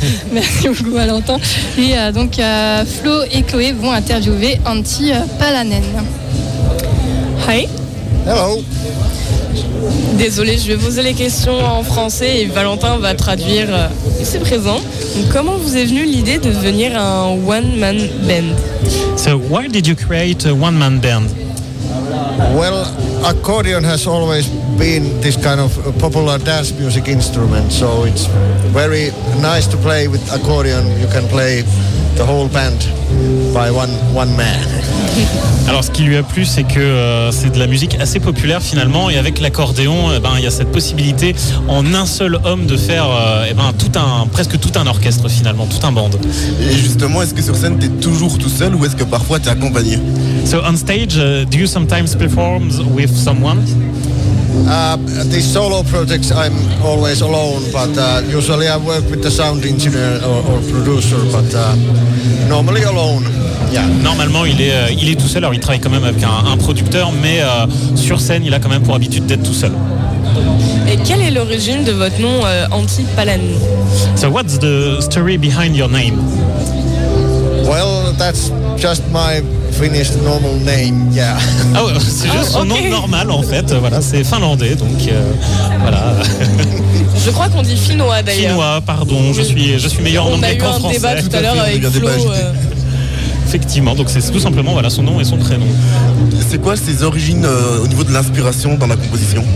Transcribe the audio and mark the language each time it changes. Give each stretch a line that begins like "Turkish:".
French: Merci beaucoup Valentin. Et donc Flo et Chloé vont interviewer Antti Palanen.
English: Hi. Hello.
French: Désolée, je vais poser les questions en français et Valentin va traduire. Il se présente. Comment vous est venue l'idée de devenir un one-man band?
English: So, why did you create a one-man band? Well, accordion has always been this kind of popular dance music instrument, so it's very nice to play with accordion. You can play the whole band by one man.
French: Alors, ce qui lui a plu, c'est que c'est de la musique assez populaire finalement, et avec l'accordéon, il y a cette possibilité en un seul homme de faire presque tout un orchestre finalement, tout un band. Et justement, est-ce que sur scène t'es toujours tout seul ou est-ce que parfois t'es accompagné?
English: So on stage, do you sometimes perform with someone? These solo projects, I'm always alone, but usually I work with the sound engineer or producer, but normally alone. Yeah.
French: Normalement, il est tout seul. Alors, il travaille quand même avec un producteur, mais sur scène, il a quand même pour habitude d'être tout seul. Et quelle est l'origine de votre nom, Antti Palanen?
English: So, what's the story behind your name? Well, that's just my Finnish normal name, yeah.
French: Ah ouais, c'est juste un nom normal en fait, voilà, c'est finlandais, donc voilà. Je crois qu'on dit finnois d'ailleurs. Finnois, pardon, je suis meilleur en anglais qu'en français. On a eu un débat tout à l'heure avec Flo. Effectivement, donc c'est tout simplement voilà, son nom et son prénom. C'est quoi ses origines au niveau de l'inspiration dans la composition?